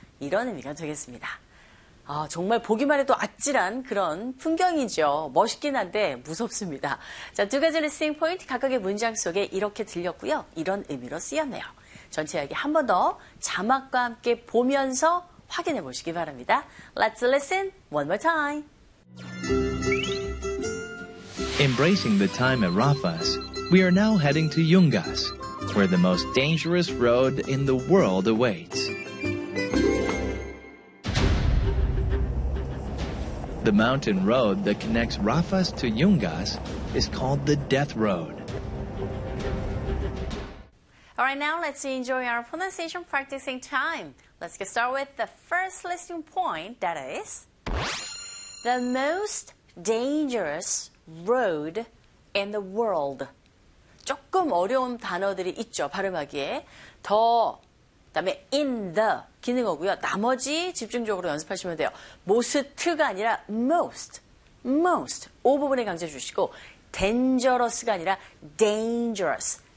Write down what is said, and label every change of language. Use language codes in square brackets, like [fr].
[ko] 이런 의미가 되겠습니다. 아, 정말 보기만 해도 아찔한 그런 풍경이죠. 멋있긴 한데 무섭습니다. 자, 두 가지 리스닝 포인트 각각의 문장 속에 이렇게 들렸고요. 이런 의미로 쓰였네요. 전체 이야기 한 번 더 자막과 함께 보면서 확인해 보시기 바랍니다. [en] Let's listen one more time. Embracing the time at Rafa's, we are now heading to Yungas, where the most dangerous road in the world awaits. The mountain road that connects Rafa's to Yungas is called the Death Road. All right, now let's enjoy our pronunciation practicing time. Let's get started with the first listening point, that is the most dangerous road in the world. [ko] 조금 어려운 단어들이 있죠, 발음하기에. 더, 그다음에 in the 기능어고요. 나머지 집중적으로 연습하시면 돼요. most가 아니라 most, most. 이 부분에 강조해 주시고 dangerous가 아니라 dangerous.